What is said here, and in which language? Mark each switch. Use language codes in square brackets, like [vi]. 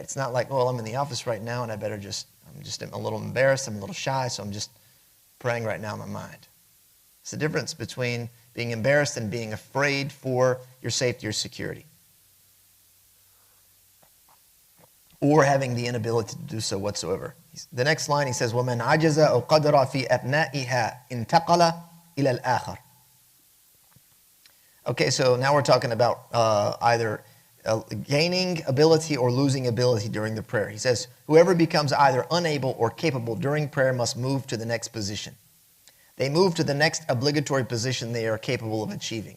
[en] It's not like, well, I'm in the office right now and I'm a little embarrassed, I'm a little shy, so I'm just praying right now in my mind. It's the difference between being embarrassed and being afraid for your safety or security. Or having the inability to do so whatsoever. The next line, he says, [ar] وَمَنْ عَجَزَ أَوْ قَدْرَ فِي أَبْنَائِهَا انْتَقَلَ إِلَى الْآخَرِ. [en] Okay, so now we're talking about either gaining ability or losing ability during the prayer. He says, whoever becomes either unable or capable during prayer must move to the next position. They move to the next obligatory position they are capable of achieving.